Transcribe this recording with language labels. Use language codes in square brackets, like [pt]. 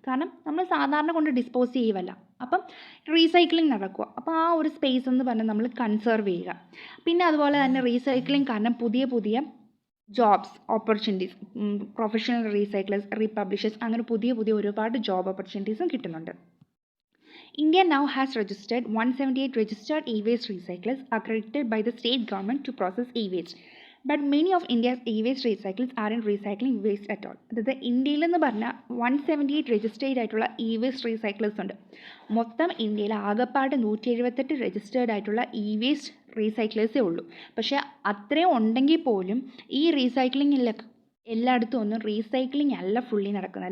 [ml] കാരണം നമ്മൾ സാധാരണ കൊണ്ട് ഡിസ്പോസ് ചെയ്യുവല്ല, അപ്പം റീസൈക്ലിംഗ് നടക്കുക. അപ്പോൾ ആ ഒരു സ്പേസ് എന്ന് പറഞ്ഞാൽ നമ്മൾ കൺസേർവ് ചെയ്യുക. പിന്നെ അതുപോലെ തന്നെ റീസൈക്ലിംഗ് കാരണം പുതിയ പുതിയ ജോബ്സ് ഓപ്പർച്യൂണിറ്റീസ്, പ്രൊഫഷണൽ റീസൈക്ലേഴ്സ്, റീപബ്ലിഷേഴ്സ്, അങ്ങനെ പുതിയ പുതിയ ഒരുപാട് ജോബ് ഓപ്പർച്യൂണിറ്റീസും കിട്ടുന്നുണ്ട്. [en] India now has registered 178 registered e-waste recyclers accredited by the state government to process e-waste. But many of India's e waste recyclers are in recycling waste at all. [ml] അതായത് ഇന്ത്യയിലെന്ന് പറഞ്ഞാൽ 178 registered ആയിട്ടുള്ള E waste റീസൈക്കിളേഴ്സ് ഉണ്ട്. മൊത്തം ഇന്ത്യയിൽ ആകെപ്പാട് 178 registered ആയിട്ടുള്ള E waste റീസൈക്കിളേഴ്സേ ഉള്ളൂ. പക്ഷേ അത്രയും ഉണ്ടെങ്കിൽ പോലും ഈ റീസൈക്ലിങ്ങിലൊക്കെ എല്ലായിടത്തും ഒന്നും റീസൈക്ലിംഗ് അല്ല ഫുള്ളി നടക്കുന്നത്.